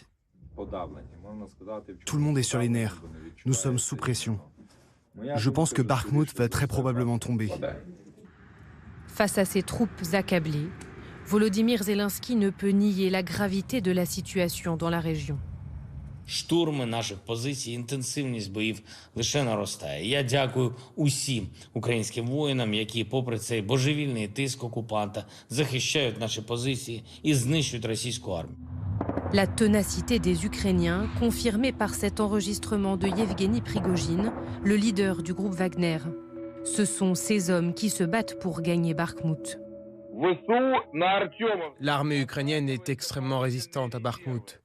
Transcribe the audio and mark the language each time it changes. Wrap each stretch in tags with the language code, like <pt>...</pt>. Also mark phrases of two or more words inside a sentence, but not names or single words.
<fr>Tout le monde est sur les nerfs. Nous sommes sous pression. Je pense que Bakhmout va très probablement tomber. Face à ces troupes accablées, Volodymyr Zelensky ne peut nier la gravité de la situation dans la région.</fr> <uk>Штурми наших позицій, інтенсивність боїв лише наростає. Я дякую усім українським воїнам, які, попри цей божевільний тиск окупанта, захищають наші позиції і знищують російську армію.</uk> <fr>La ténacité des Ukrainiens, confirmée par cet enregistrement de Yevgeny Prigojine, le leader du groupe Wagner. Ce sont ces hommes qui se battent pour gagner Bakhmout. L'armée ukrainienne est extrêmement résistante à Bakhmout.</fr>